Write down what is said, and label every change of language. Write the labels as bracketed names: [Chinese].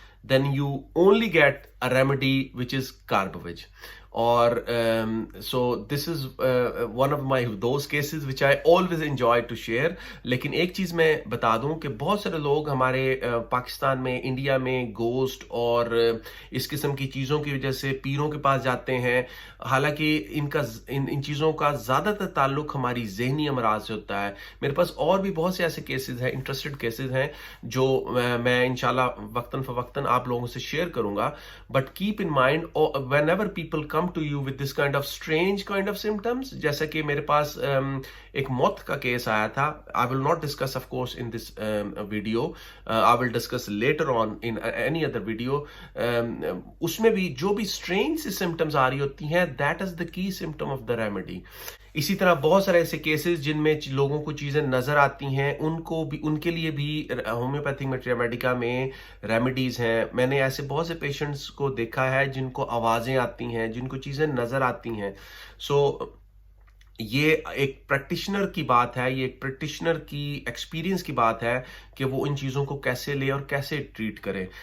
[English] Then you only get a remedy which is Carbovig. [Urdu] اور [English] so this is one of my those cases which I always enjoy to share. [Urdu] لیکن ایک چیز میں بتا دوں کہ بہت سارے لوگ ہمارے پاکستان میں, انڈیا میں گوسٹ اور اس قسم کی چیزوں کی وجہ سے پیروں کے پاس جاتے ہیں, حالانکہ ان چیزوں کا زیادہ تر تعلق ہماری ذہنی امراض سے ہوتا ہے. میرے پاس اور بھی بہت سے ایسے کیسز ہیں, انٹرسٹڈ کیسز ہیں جو میں انشاءاللہ وقتاً فوقتاً آپ لوگوں سے شیئر کروں گا. [English] but keep in mind whenever people come to you with this kind of strange kind of symptoms, [Urdu] جیسا کہ میرے پاس ایک موت کا کیس آیا تھا. [English] I will not discuss of course in this video. I will discuss later on in any other video. [Urdu] اس میں بھی جو بھی strange symptoms آ رہی ہوتی ہیں, [English] that is the key symptom of the remedy. [Urdu] اسی طرح بہت سارے ایسے کیسز جن میں لوگوں کو چیزیں نظر آتی ہیں، ان کے لیے بھی ہومیوپیتھک میٹریمیڈیکا میں ریمیڈیز ہیں. میں نے ایسے بہت سے پیشنٹس کو دیکھا ہے جن کو آوازیں آتی ہیں، جن کو چیزیں نظر آتی ہیں. سو یہ ایک پریکٹیشنر کی بات ہے، یہ ایک پریکٹیشنر کی ایکسپیرینس کی بات ہے کہ وہ ان چیزوں کو کیسے لے اور کیسے ٹریٹ کرے.